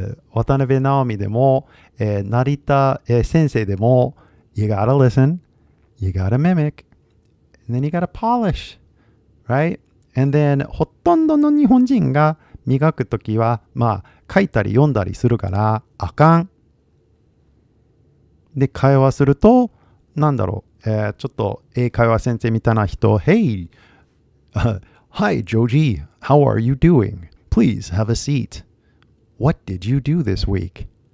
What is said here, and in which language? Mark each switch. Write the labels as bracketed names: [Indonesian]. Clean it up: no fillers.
[Japanese] 渡辺直美でも、成田、先生でも、 [English] you gotta listen, you gotta mimic, and then you gotta polish, right? And then [Japanese] ほとんどの日本人が磨くときは、まあ書いたり読んだりするからあかん。で、会話すると、なんだろう、ちょっと英会話先生みたいな人、 [English] Hey, hi Joji, how are you doing? Please have a seat. What did you do this week?